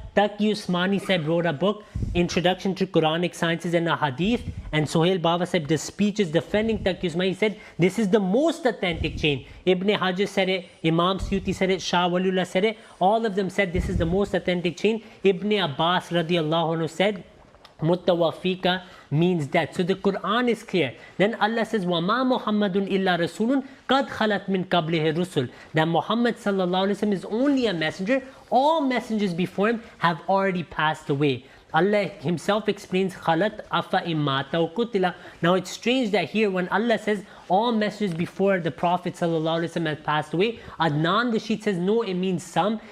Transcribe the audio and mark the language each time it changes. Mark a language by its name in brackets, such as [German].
[English] Taqi Usmani Sahib wrote a book, Introduction to Quranic Sciences and a Hadith, and Sohail Baba Sahib, the speeches defending Taqi Usmani, he said, this is the most authentic chain. Ibn Hajar said it, Imam Suyuti said it, Shah Waliullah said it, all of them said this is the most authentic chain. Ibn Abbas radiallahu anhu said, Mutawafika means that. So the Quran is clear. [Arabic] Then Allah says, وَمَا مُحَمَّدٌ إِلَّا رَسُولٌ قَدْ خَلَتْ مِنْ قَبْلِهِ الرُّسُلُ. [English] That Muhammad sallallahu alaihi wasallam is only a messenger. All messengers before him have already passed away. Allah himself explains, [Arabic] Khalat afa imata aw qutila. [English] Now it's strange that here when Allah says all messengers before the Prophet ﷺ have passed away, Adnan Rashid says no, it means some.